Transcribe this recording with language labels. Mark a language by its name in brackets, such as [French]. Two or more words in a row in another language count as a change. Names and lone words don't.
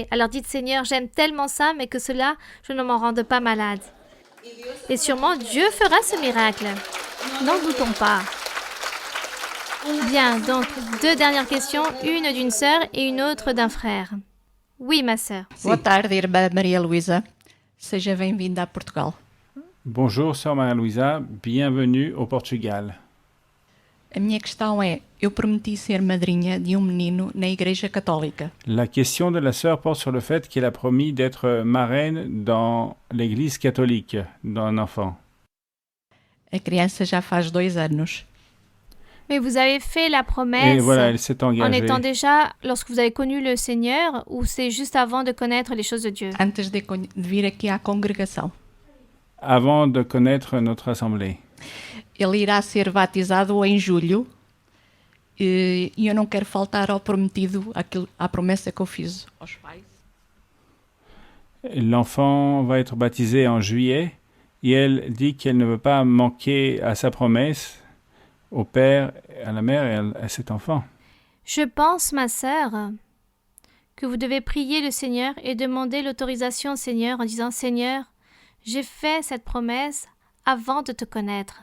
[French] Alors dites Seigneur, j'aime tellement ça, mais que cela, je ne m'en rende pas malade. Et sûrement Dieu fera ce miracle. N'en doutons pas. Bien, donc 2 dernières questions, une d'une sœur et une autre d'un frère. Oui, ma sœur. [Portuguese] Boa tarde, irmã Maria Luísa. Seja bem-vinda a Portugal. [French] Bonjour, sœur Maria-Louisa, bienvenue au Portugal. [Portuguese] A minha questão é, eu prometi ser madrinha de menino na Igreja Católica. [French] La question de la sœur porte sur le fait qu'elle a promis d'être marraine dans l'église catholique d'un enfant. [Portuguese] A criança já faz 2 anos. [French] Mais vous avez fait la promesse Et voilà, elle s'est en engagée. étant déjà, lorsque vous avez connu le Seigneur, ou c'est juste avant de connaître les choses de Dieu? [Portuguese] Antes de vir aqui à congregação. [French] Avant de connaître notre assemblée. [Portuguese] Ele irá ser batizado em julho e eu não quero faltar ao prometido, à promessa que eu fiz aos pais. [French] L'enfant va être baptisé en juillet et elle dit qu'elle ne veut pas manquer à sa promesse au père, à la mère et à cet enfant. Je pense, ma sœur, que vous devez prier le Seigneur et demander l'autorisation au Seigneur en disant « Seigneur, j'ai fait cette promesse avant de te connaître.